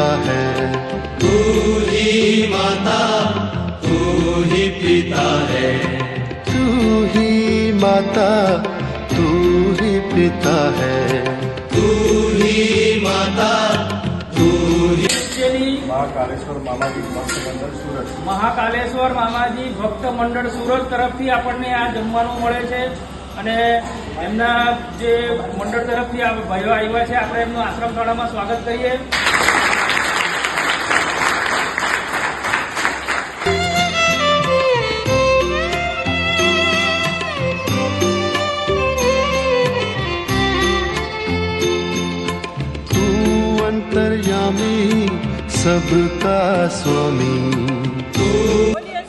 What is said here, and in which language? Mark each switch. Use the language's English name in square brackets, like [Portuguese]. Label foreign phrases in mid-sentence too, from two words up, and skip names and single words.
[Hindi] है, तू ही माता तू ही पिता है, तू ही माता तू ही पिता है, तू ही माता तू ही। [Gujarati] મહાકાલેશ્વર મામાજી ભક્ત મંડળ સુરત, મહાકાલેશ્વર મામાજી ભક્ત મંડળ સુરત તરફથી આપણને આ જમવાનું મળે છે અને એમના જે મંડળ તરફથી આ ભાઈઓ આવ્યા છે, આપણે એમનું આશ્રમ શાળામાં સ્વાગત કરીએ। [Hindi] तू अंतर्यामी सबका स्वामी, तू